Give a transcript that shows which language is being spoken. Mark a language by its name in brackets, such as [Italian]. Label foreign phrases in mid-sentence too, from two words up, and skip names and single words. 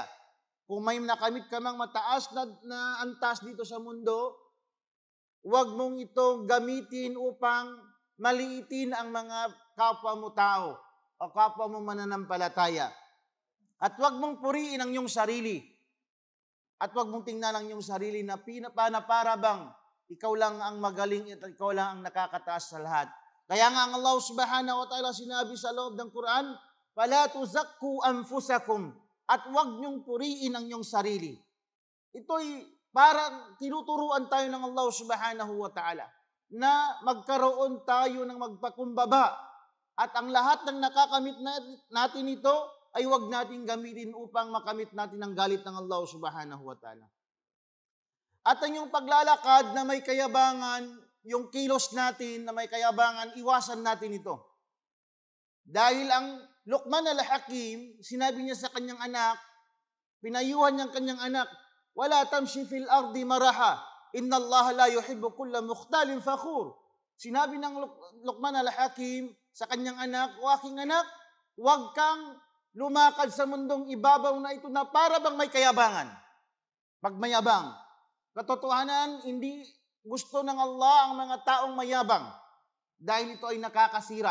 [Filipino] Kung may nakamit ka mang mataas na antas dito sa mundo, huwag mong itong gamitin upang maliitin ang mga kapwa mo tao o kapwa mo mananampalataya. At huwag mong puriin ang iyong sarili. At huwag mong tingnan ang iyong sarili na para bang ikaw lang ang magaling at ikaw lang ang nakakataas sa lahat. Kaya nga ang Allah [Arabic] سبحانه وتعالى [Filipino] sinabi sa loob ng Quran, [Arabic] "فلا تزكوا أنفسكم." [Filipino] At huwag niyong puriin ang iyong sarili. Ito'y parang tinuturuan tayo ng Allah [Arabic] سبحانه وتعالى [Filipino] na magkaroon tayo ng magpakumbaba. At ang lahat ng nakakamit natin ito ay huwag natin gamitin upang makamit natin ang galit ng Allah [Arabic] سبحانه وتعالى. [Filipino] At ang yung paglalakad na may kayabangan, yung kilos natin na may kayabangan, iwasan natin ito. Dahil ang Luqman al-Hakim, sinabi niya sa kanyang anak, pinayuhan niyang kanyang anak, [Arabic] "ولا تمش في الأرض مرحا إن الله لا يحب كل مختال فخور." [Filipino] Sinabi ng Luqman al-Hakim sa kanyang anak, "O aking anak, huwag kang lumakad sa mundong ibabaw na ito na para bang may kayabangan, pagmayabang." Katotohanan, hindi gusto ng Allah ang mga taong mayabang dahil ito ay nakakasira.